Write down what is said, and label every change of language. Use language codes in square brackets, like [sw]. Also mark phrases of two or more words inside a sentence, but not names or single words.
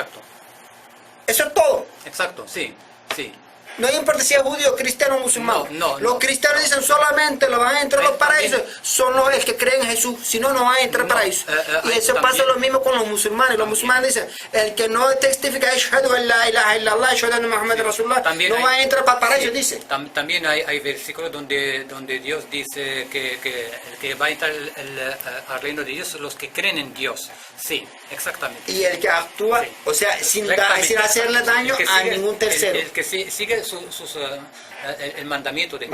[es] Eso es todo. Exacto, sí. No importa si es judío, cristiano o musulmán. Los cristianos dicen solamente los van a entrar a los paraísos son los que creen en Jesús, si no, no van a entrar al paraíso. Y eso pasa lo mismo con los musulmanes. Los musulmanes dicen, el que no testifica [ar] أشهد أن لا إله إلا الله، أشهد أن محمد رسول الله, [es] no va a entrar para el paraíso, dice. También hay versículos donde Dios dice que va a entrar al reino de Dios los que creen en Dios. Sí, exactamente. Y el que actúa, Sí. o sea, sin hacerle daño a ningún tercero. El que sigue el mandamiento de Dios.